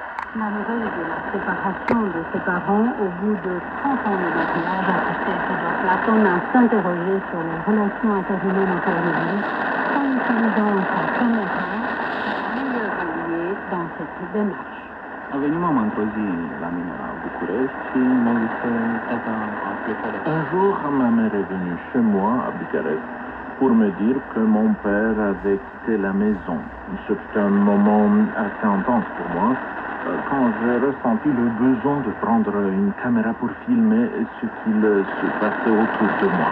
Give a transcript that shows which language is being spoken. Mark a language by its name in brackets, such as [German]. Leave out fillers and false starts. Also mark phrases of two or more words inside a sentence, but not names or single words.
[French] La nouvelle de la séparation de ses parents au bout de 30 ans de mariage a poussé Fodor Platon à s'interroger sur les relations interhumaines aujourd'hui en utilisant sa caméra, son meilleur allié dans cette démarche. [Romanian] A venit mama într-o zi la mine la București și mi-a zis că tata a plecat. [French] Un jour, ma mère est venue chez moi à Bucarest pour me dire que mon père avait quitté la maison. Ce fut un moment assez intense pour moi quand j'ai ressenti le besoin de prendre une caméra pour filmer ce qu'il se passait autour de moi.